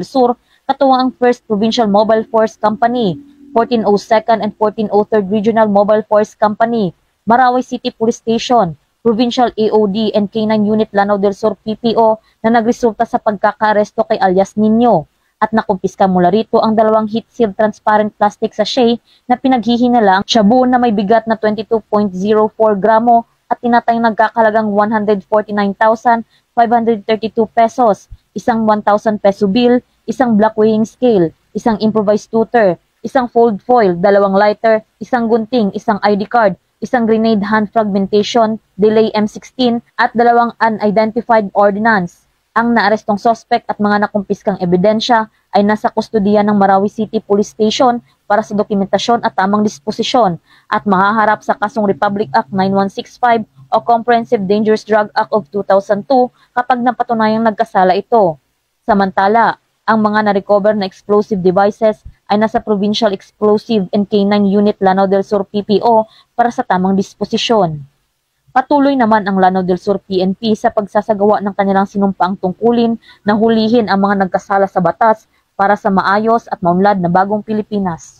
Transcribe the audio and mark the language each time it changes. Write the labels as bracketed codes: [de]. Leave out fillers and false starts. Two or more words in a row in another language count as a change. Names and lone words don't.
[tl] Sur, katuwang ang 1st Provincial Mobile Force Company, 1402nd and 1403rd Regional Mobile Force Company, Marawi City Police Station, Provincial AOD and K9 Unit Lanao del Sur PPO na nagresulta sa pagkakaaresto kay alias Nino at nakumpiska mula rito ang 2 [en] heat-sealed transparent plastic sachet [tl] na pinaghihinala ang shabu na may bigat na 22.04 gramo at tinatayang nagkakalagang 149,532 pesos, isang 1,000 peso bill, isang [en] black weighing scale, [tl] isang [en] improvised tutor, [tl] isang [en] fold foil, [tl] 2 lighter, isang gunting, isang ID card, isang [en] grenade hand fragmentation, delay M16 [tl] at 2 [en] unidentified ordnance. [tl] Ang naarestong suspect at mga nakumpiskang ebidensya ay nasa kustudiya ng Marawi City Police Station para sa dokumentasyon at tamang disposisyon at mahaharap sa kasong Republic Act 9165 o Comprehensive Dangerous Drug Act of 2002 kapag napatunayang nagkasala ito. Samantala, ang mga na-recover na [en] explosive devices [tl] ay nasa Provincial Explosive and K9 Unit Lanao del Sur PPO para sa tamang disposisyon. Patuloy naman ang Lanao del Sur PNP sa pagsasagawa ng kanilang sinumpaang tungkulin na hulihin ang mga nagkasala sa batas para sa maayos at maunlad na bagong Pilipinas.